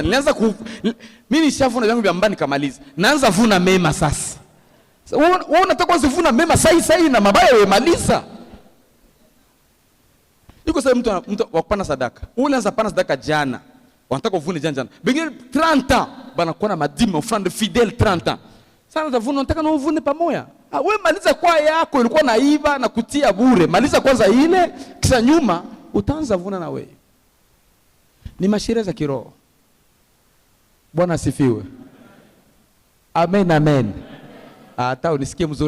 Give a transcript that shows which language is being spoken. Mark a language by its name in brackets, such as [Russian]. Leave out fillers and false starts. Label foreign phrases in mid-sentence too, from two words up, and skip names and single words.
[Swahili] Mimi nishavuna vyangu vya mbani nikamaliza. Naanza vuna mema sasa. Wewe unataka kuvuna mema sahi na mabaya wewe maliza. Iko sasa mtu wakupana sadaka. Ule anza pana sadaka jana. Wanataka uvune jana. Bengine 30 ans bana kuwa na madime [French] offrande fidèle [Swahili] 30 ans. Sasa unataka unataka na uvune pamoja. Wewe maliza kwa yako ilikuwa naiba na kutia bure. Maliza kwanza ile kisha nyuma utaanza vuna na wewe. Ni mashire za kiroho. Bwana asifiwe. Amen. Hata unisikie mzuri.